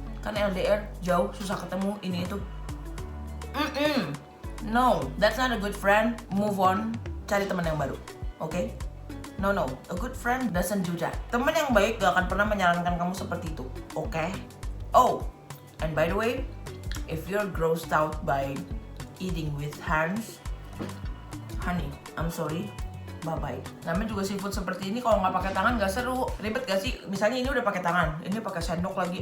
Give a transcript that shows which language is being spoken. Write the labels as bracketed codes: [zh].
[id] Kan LDR jauh, susah ketemu, ini itu. [en] No, that's not a good friend. Move on, [id] cari teman yang baru, [en] okay? No, a good friend doesn't do that. [id] Teman yang baik gak akan pernah menyarankan kamu seperti itu, okay? [en] Oh, and by the way, if you're grossed out by eating with hands, honey, I'm sorry, bye-bye. [id] Namanya juga seafood seperti ini, kalau nggak pakai tangan nggak seru. Ribet gak sih? Misalnya ini udah pakai tangan, ini pakai sendok lagi.